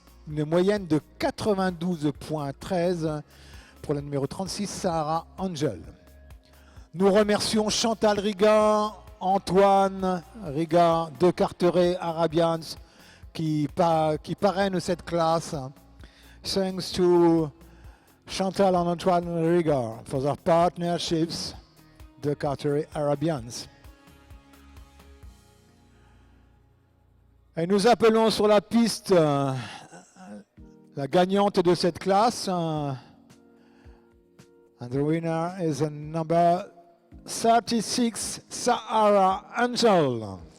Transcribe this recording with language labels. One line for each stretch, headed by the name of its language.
French: Une moyenne de 92.13 pour la numéro 36, Sarah Angel. Nous remercions Chantal Riga, Antoine Riga de Carteret Arabians qui parrainent cette classe.
English: Thanks to Chantal and Antoine Riga for their partnerships, de Carteret Arabians.
French: Et nous appelons sur la piste la gagnante de cette classe.
English: And the winner is a number 36, Sarah Angel.